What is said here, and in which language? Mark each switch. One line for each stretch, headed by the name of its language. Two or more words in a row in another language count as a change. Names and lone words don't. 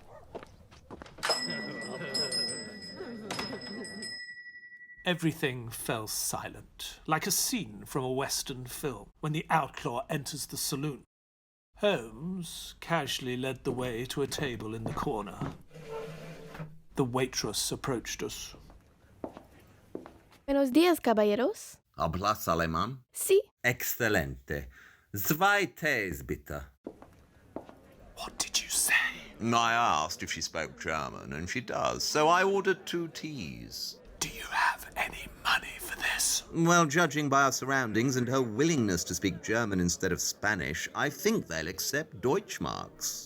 English: Everything fell silent, like a scene from a Western film, when the outlaw enters the saloon. Holmes casually led the way to a table in the corner. The waitress approached us.
Spanish: Buenos días, caballeros. Hablas alemán? Sí. Excelente.
German: Zwei Tees, bitte.
English: What did you say? I asked if she spoke German, and she does, so I ordered 2 teas. Do you have any money for this? Well, judging by our surroundings and her willingness to speak German instead of Spanish, I think they'll accept Deutschmarks.